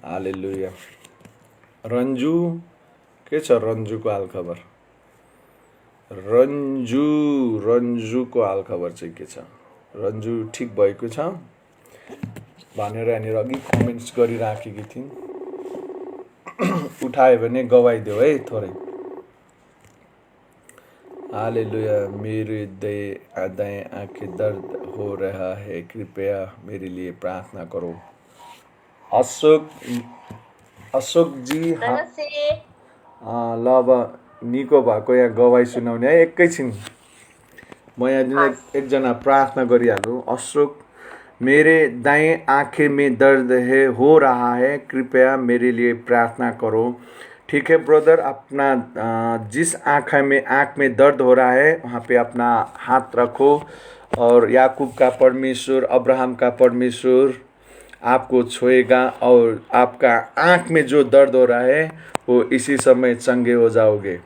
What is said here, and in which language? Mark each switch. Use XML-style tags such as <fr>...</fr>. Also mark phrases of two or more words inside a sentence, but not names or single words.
<ne>हालेलुया। रन्जु के छ? रन्जुको हालखबर? रन्जुको हालखबर चाहिँ के छ? रन्जु ठिक भएको छ भनेर यहाँनिर अघि कमेन्ट्स गरिराखेकी थिइन्। उठायो भने गवाइदेऊ है थोरै। हालेलुया।</ne> <hi>मेरे दाएं आंखें दर्द हो रहा है, कृपया मेरे लिए प्रार्थना करो।</hi> <ne>अशोक जी ल अब निको भएको यहाँ गवाई सुनाउने है। एकैछिन म यहाँ एकजना प्रार्थना गरिहालौँ।</ne> <hi>अशोक, मेरे दाएं आंखें में दर्द है हो रहा है, कृपया मेरे लिए प्रार्थना करो। ठीक है ब्रदर, अपना जिस आँख में दर्द हो रहा है वहाँ पे अपना हाथ रखो और याकूब का परमेश्वर, अब्राहम का परमेश्वर आपको छुएगा और आपका आँख में जो दर्द हो रहा है वो इसी समय चंगे हो जाओगे।</hi>